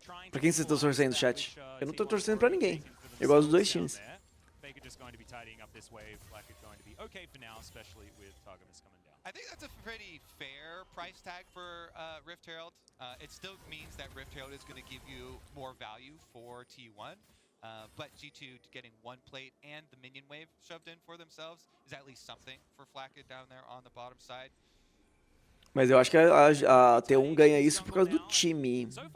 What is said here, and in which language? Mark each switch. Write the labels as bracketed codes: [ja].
[pt] Pra quem vocês estão torcendo, chat? Eu não tô torcendo pra ninguém. Eu gosto dos dois times. [en] Faker just going to be tidying up this wave. Flacket going to be okay for now, especially with Targamas coming down. I think that's a pretty fair price tag for Rift Herald. It still means that Rift Herald is going to give you more value for T1. But G2 getting one plate and the minion wave shoved in for themselves is at least something for Flacket down there on the bottom side. [pt] Mas eu acho que a T1 ganha isso por causa do time.